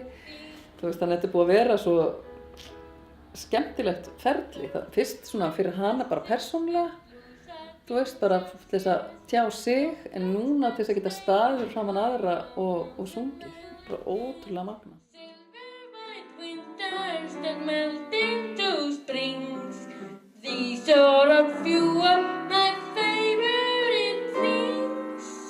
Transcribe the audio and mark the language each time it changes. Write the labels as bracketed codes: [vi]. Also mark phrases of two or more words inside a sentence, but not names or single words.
[is] Þannig að þetta búið að vera svo skemmtilegt ferli. Fyrst svona fyrir hana bara persónlega, bara til þess að tjá sig, en núna til þess að geta staðið fyrir framan aðra og sungið. Bara ótrúlega magna. [en] That melt into springs. These are a few of my favorite things.